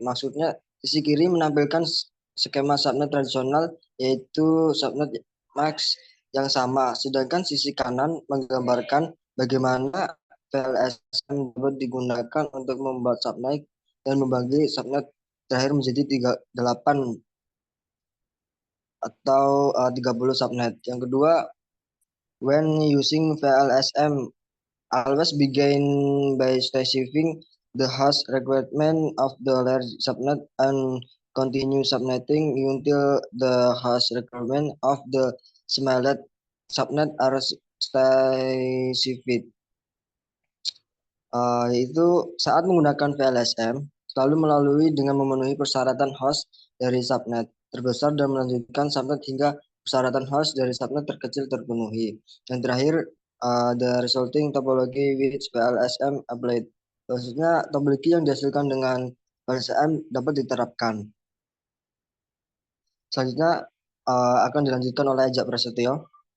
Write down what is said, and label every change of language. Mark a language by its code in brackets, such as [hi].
[id] Maksudnya sisi kiri menampilkan skema subnet tradisional yaitu subnet max yang sama, sedangkan sisi kanan menggambarkan bagaimana VLSM dapat digunakan untuk membuat subnet dan membagi subnet terakhir menjadi 8 atau 30 subnet. Yang kedua, [en] when using VLSM, always begin by specifying the host requirement of the large subnet and continue subnetting until the host requirement of the smallest subnet are specified. [id] Yaitu saat menggunakan VLSM selalu melalui dengan memenuhi persyaratan host dari subnet terbesar dan melanjutkan subnet hingga persyaratan host dari subnet terkecil terpenuhi. Dan terakhir, [en] the resulting topology which VLSM applied. [id] Maksudnya topologi yang dihasilkan dengan VLSM dapat diterapkan. Selanjutnya akan dilanjutkan oleh Ajak Prasetyo.